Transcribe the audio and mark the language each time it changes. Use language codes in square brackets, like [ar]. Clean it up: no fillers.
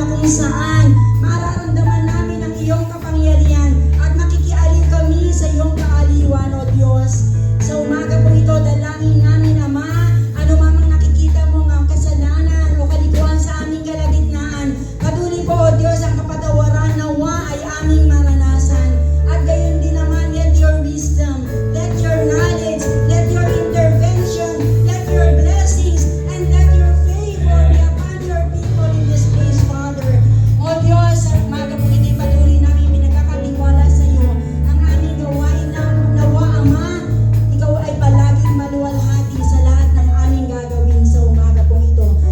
[tl] saan mararamdaman namin ang iyong kapangyarihan at makikialin kami sa iyong kaaliwan, O Diyos. Sa umaga po ito, dalangin namin, Ama, ano mamang nakikita mong ang kasalanan o kalikuan sa aming kalagitnaan. Patuloy po, O Diyos, ang kapatawaran nawa ay aming maranasan. At gayon din naman, [en] let your wisdom, let your knowledge, let your intervention, let your blessings, and let your favor be upon your people in this place, Father. [tl] O Diyos, sa umaga po ito'y patuloy namin pinagkakatiwala sa iyo ang aming gawain na nawa, Ama, ikaw ay palaging maluwalhati sa lahat ng aming gagawin sa umaga po ito.